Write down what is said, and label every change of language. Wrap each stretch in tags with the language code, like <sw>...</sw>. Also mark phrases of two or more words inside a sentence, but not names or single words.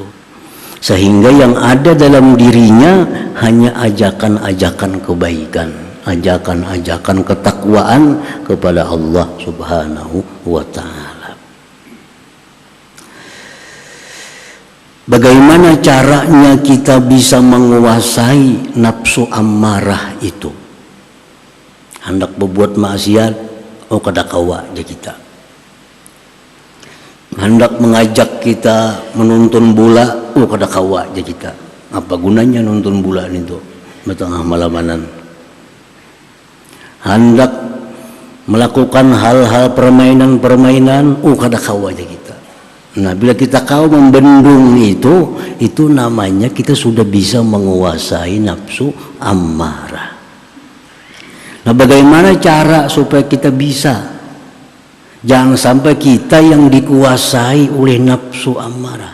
<id>Sehingga yang ada dalam dirinya hanya ajakan-ajakan kebaikan, ajakan-ajakan ketakwaan kepada</id> <ar>Allah Subhanahu wa ta'ala.</ar> <id>Bagaimana caranya kita bisa menguasai nafsu ammarah itu? Hendak berbuat maksiat,</id> <bjn>kada kawa je</bjn> <id>kita. Hendak mengajak kita menonton bola,</id> <bjn>kada kawa je</bjn> <id>kita. Apa gunanya nonton bola itu tengah malamanan? Hendak melakukan hal-hal permainan,</id> <bjn>kada kawa je</bjn> <id>kita. Nah, bila kita kau membendung itu namanya kita sudah bisa menguasai nafsu ammarah. Nah, bagaimana cara supaya kita bisa? Jangan sampai kita yang dikuasai oleh nafsu ammarah.</id>